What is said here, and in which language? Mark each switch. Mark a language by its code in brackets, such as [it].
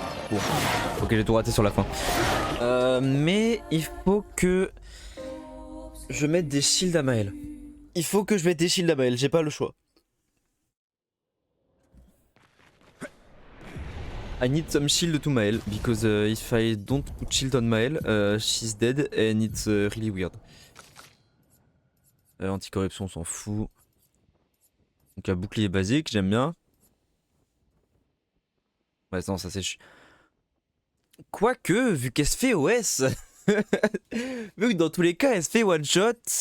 [fr] Bon. Ok, j'ai tout raté sur la fin. Mais il faut que je mette des shields à Maël. Il faut que je mette des shields à Maël, j'ai pas le choix. [en] I need some shield to Maël because if I don't put shield on Maël, she's dead and it's really weird. [fr] Anticorruption, on s'en fout. Donc un bouclier basique, j'aime bien. Ouais, non, ça c'est... Quoique, vu qu'elle se fait OS, vu que dans tous les cas elle se fait one shot.